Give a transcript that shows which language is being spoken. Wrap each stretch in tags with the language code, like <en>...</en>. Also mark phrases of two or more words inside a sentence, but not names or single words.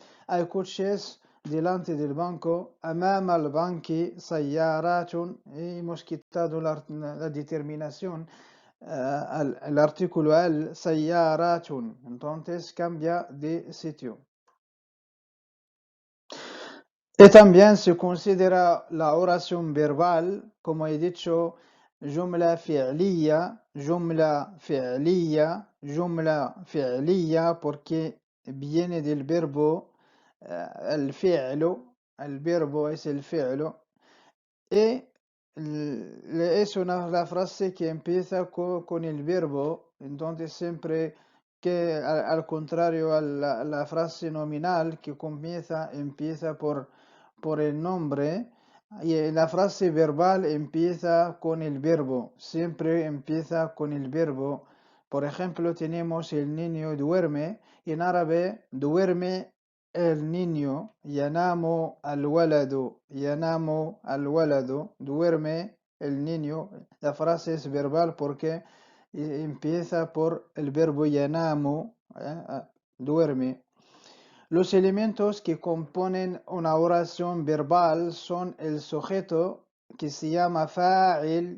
<es>Hay coches delante del banco,</es> <ar>أمامَ البنكِ سيارةٌ,</ar> <es>hemos quitado la determinación. el artículo</es> <ar>الـ سيارةٌ,</ar> <es>entonces cambia de sitio. Y también se considera la oración verbal, como he dicho,</es> <ar>جملة فعلية، جملة فعلية، جملة فعلية,</ar> <es>porque viene del verbo el fi'lu, el verbo es el fi'lu, y es la frase que empieza con el verbo, entonces siempre que al contrario a la frase nominal que empieza por el nombre, y la frase verbal empieza con el verbo, siempre empieza con el verbo. Por ejemplo, tenemos el niño duerme, y en árabe duerme el niño,</es> <ar>ينامُ الولدُ، ينامُ الولدُ,</ar> <es>duerme el niño. La frase es verbal porque empieza por el verbo yanamu, duerme. Los elementos que componen una oración verbal son el sujeto, que se llama fa'il.</es>